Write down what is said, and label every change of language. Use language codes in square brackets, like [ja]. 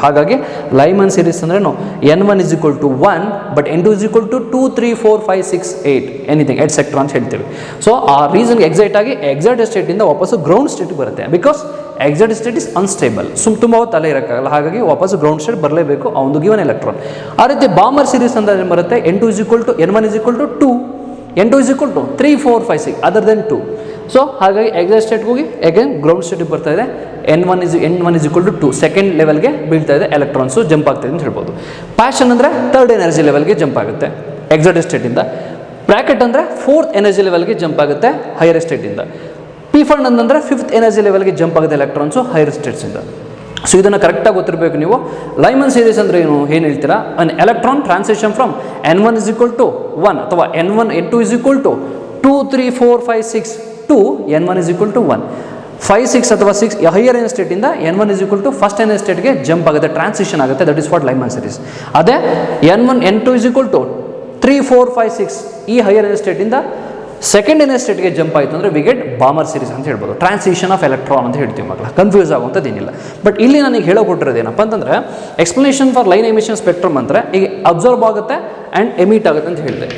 [kn] ಹಾಗಾಗಿ Lyman series ಅಂದ್ರೇನು, n1 is equal to 1, but n2 is equal to 2, 3, 4, 5, 6, 8 anything et cetera ಅಂತ ಹೇಳ್ತೀವಿ. So ಆ ರೀಸನ್ಗೆ ಎಕ್ಸೈಟ್ ಆಗಿ ಎಕ್ಸೈಟ್ ಸ್ಟೇಟಿಂದ ವಾಪಸ್ಸು ಗ್ರೌಂಡ್ ಸ್ಟೇಟ್ಗೆ ಬರುತ್ತೆ. [en] because excite state is unstable, [kn] ತುಂಬ ಹೊತ್ತು ಅಲ್ಲೇ ಇರೋಕ್ಕಾಗಲ್ಲ, ಹಾಗಾಗಿ ವಾಪಸ್ ಗ್ರೌಂಡ್ ಸ್ಟೇಟ್ ಬರಲೇಬೇಕು ಆ ಒಂದು ಗಿವನ್ ಎಲೆಕ್ಟ್ರಾನ್. ಆ ರೀತಿ ಬಾಮರ್ ಸೀರೀಸ್ ಅಂತ ಬರುತ್ತೆ, [en] n2 is equal to n1 is equal to 2, n2 is equal to 3, 4, 5, 6 other than 2. [kn] So ಹಾಗಾಗಿ ಎಕ್ಸೈಟ್ ಸ್ಟೇಟ್ಗೆ ಹೋಗಿ ಅಗೇನ್ ಗ್ರೌಂಡ್ ಸ್ಟೇಟಿಗೆ ಬರ್ತಾ ಇದೆ, n1 is equal to 2 second ಲೆವೆಲ್ಗೆ ಬೀಳ್ತಾ ಇದೆ, ಎಲೆಕ್ಟ್ರಾನ್ಸು ಜಂಪ್ ಆಗ್ತಾಯಿದೆ ಅಂತ ಹೇಳ್ಬೋದು. ಪ್ಯಾಷನ್ ಅಂದರೆ ಥರ್ಡ್ ಎನರ್ಜಿ ಲೆವೆಲ್ಗೆ ಜಂಪ್ ಆಗುತ್ತೆ ಎಕ್ಸೈಟ್ ಸ್ಟೇಟಿಂದ. ಬ್ರ್ಯಾಕೆಟ್ ಅಂದರೆ ಫೋರ್ತ್ ಎನರ್ಜಿ ಲೆವೆಲ್ಗೆ ಜಂಪ್ ಆಗುತ್ತೆ ಹೈಯರ್ ಸ್ಟೇಟಿಂದ. ಪಿಫಂಡ್ ಅಂತಂದರೆ ಫಿಫ್ತ್ ಎನರ್ಜಿ ಲೆವೆಲ್ಗೆ ಜಂಪ್ ಆಗುತ್ತೆ ಎಲೆಕ್ಟ್ರಾನ್ಸು ಹೈಯರ್ ಸ್ಟೇಟ್ಸಿಂದ. ಸೊ ಇದನ್ನು ಕರೆಕ್ಟಾಗಿ ಗೊತ್ತಿರಬೇಕು ನೀವು. ಲೈಮನ್ ಸೀರೀಸ್ ಅಂದರೆ ಏನು ಹೇಳ್ತೀರಾ, [en] An electron transition from n1 is equal to 1 ಅಥವಾ n2 is equal to 2, 3, 4, 5, 6 to n1 is equal to 1. [kn] 5, 6 ಅಥವಾ 6 higher energy ಸ್ಟೇಟಿಂದ n1 is equal to first energy ಸ್ಟೇಟ್ಗೆ jump ಆಗುತ್ತೆ, ಟ್ರಾನ್ಸಿಷನ್ ಆಗುತ್ತೆ. [en] That is what Lyman series. [kn] ಅದೇ n2 is equal to 3, 4, 5, 6 ಈ higher energy ಸ್ಟೇಟಿಂದ second energy ಸ್ಟೇಟ್ಗೆ jump ಆಯಿತು ಅಂದರೆ we get ಬಾಮರ್ series ಅಂತ ಹೇಳ್ಬೋದು. Transition of electron ಅಂತ ಹೇಳ್ತೀವಿ ಮಕ್ಕಳ, ಕನ್ಫ್ಯೂಸ್ ಆಗುವಂಥದ್ದು ಏನಿಲ್ಲ. ಬಟ್ ಇಲ್ಲಿ ನನಗೆ ಹೇಳೋಕೊಟ್ಟಿರೋದು ಏನಪ್ಪ ಅಂತಂದರೆ explanation for line emission spectrum ಅಂದರೆ ಈಗ ಅಬ್ಸರ್ವ್ ಆಗುತ್ತೆ ಆ್ಯಂಡ್ ಎಮಿಟ್ ಆಗುತ್ತೆ ಅಂತ ಹೇಳಿದೆ.